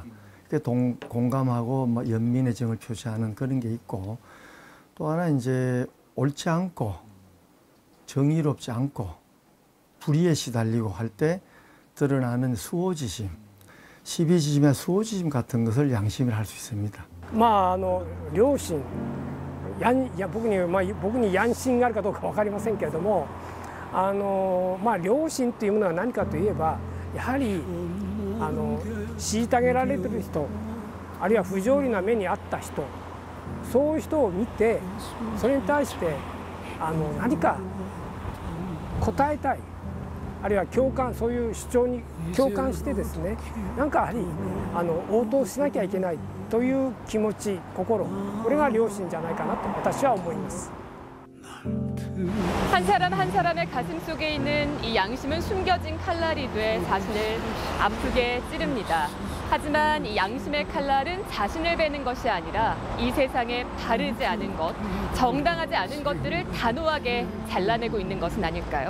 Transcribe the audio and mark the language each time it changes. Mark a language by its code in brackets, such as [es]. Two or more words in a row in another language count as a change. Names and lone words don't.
[ko] 공감하고 연민의 정을 표시하는 그런 게 있고, 또 하나 이제 옳지 않고 정의롭지 않고 불의에 시달리고 할 때 드러나는 수호지심, 시비지심이나 수호지심 같은 것을 양심이라 할 수 있습니다. [ja] 良心、僕に양心があるかどうか分かりませんけれども、良心というものは何かといえば、やはり虐げられている人、あるいは不条理な目に遭った人、そういう人を見て、それに対して何か答えたい、あるいは共感、そういう主張に共感してですね、なんかやはり応答しなきゃいけないという気持ち、心、これが良心じゃないかなと私は思います。 [ko] 한 사람 한 사람의 가슴 속에 있는 이 양심은 숨겨진 칼날이 돼 자신을 아프게 찌릅니다. 하지만 이 양심의 칼날은 자신을 베는 것이 아니라 이 세상에 바르지 않은 것, 정당하지 않은 것들을 단호하게 잘라내고 있는 것은 아닐까요?